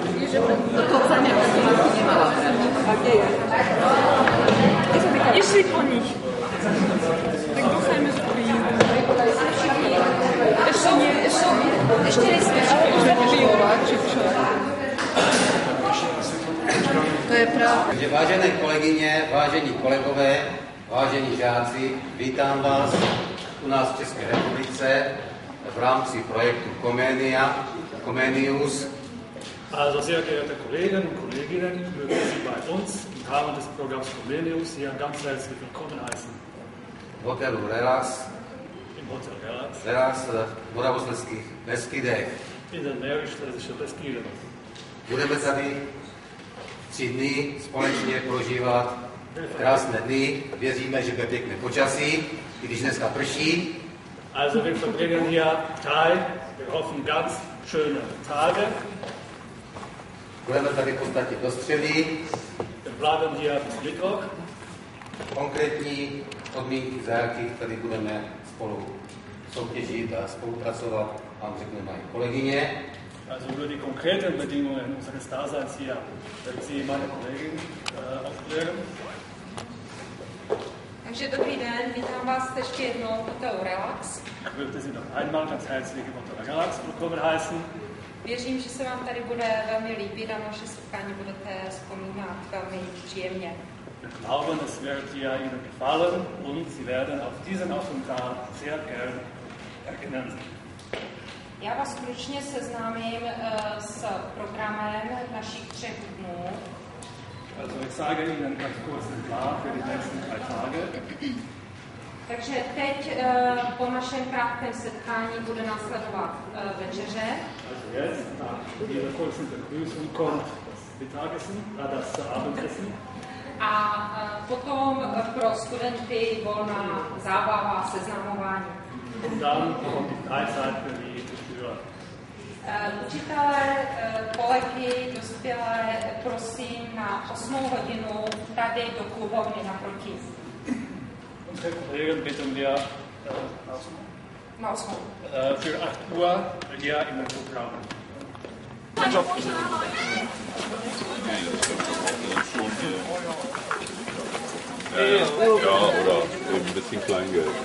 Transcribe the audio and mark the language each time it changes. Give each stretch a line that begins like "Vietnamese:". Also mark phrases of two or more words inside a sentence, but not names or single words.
Slovak: že to ceny nemala. A kde je? Išli po nich. Tak doufajme, že prijdú. Ešte nejsme.
Czech: To je pravda. Takže vážené kolegyně, vážení kolegové, vážení žáci, vítám vás u nás v České republice v rámci projektu Comenius.
German: Also sehr geehrte Kolleginnen und Kolleginnen, mögen Sie bei uns im Rahmen des Programms Comenius hier ganz herzlich willkommen heißen.
Czech: V hotelu Relax.
German: Im Hotel Relax.
Czech: Relax v Moravskoslezských Beskydech.
German: In den Mährisch-Schlesischen Beskiden.
Czech: Budeme tady 3 dny společně prožívat krásné dny. Věříme, že bude pěkné počasí, i když dneska prší.
German: Also wir verbringen hier 3, wir hoffen, ganz schöne Tage.
Czech: Budeme tady v podstatě do středy.
German: Wir bleiben hier bis Mittwoch.
Czech: Konkrétní podmínky, za jakých tady budeme spolu soutěžit a spolupracovat, vám řekne moje kolegyně.
German: Also über die konkreten Bedingungen unseres Daseins hier werden Sie meine Kollegin aufklären.
Czech: Takže dobrý den, vítám vás ještě jednou v hotelu Relax.
German: Ich möchte Sie noch einmal ganz herzlich im Hotel Relax willkommen heißen.
Czech: Věřím, že se vám tady bude velmi líbit a naše setkání budete vzpomínat velmi příjemně.
German: Wir glauben, es wird hier Ihnen gefallen und Sie werden auf diesen Aufenthalt sehr gern erinnern.
Czech: Já vás stručně seznámím s programem našich 3 dnů.
German: Also ich sage Ihnen ganz kurz den Plan für die nächsten 3 Tage.
Czech: Takže teď po našem krátkém setkání bude následovat večeře.
German: Also jetzt, nach dieser kurzen Begrüßung kommt das Mittagessen, das Abendessen.
Czech: A potom pro studenty volná zábava, seznamování.
German: Und dann kommt die Freizeit für die Schüler.
Czech: Učitelé, kolegy, dospělé, prosím na 8 hodinu tady do kluhovny naproti.
German: Unsere Kollegen bitten wir
Czech: Na 8.
German: Für 8 Uhr hier in den Programm. Ja, oder eben ein bisschen Kleingeld.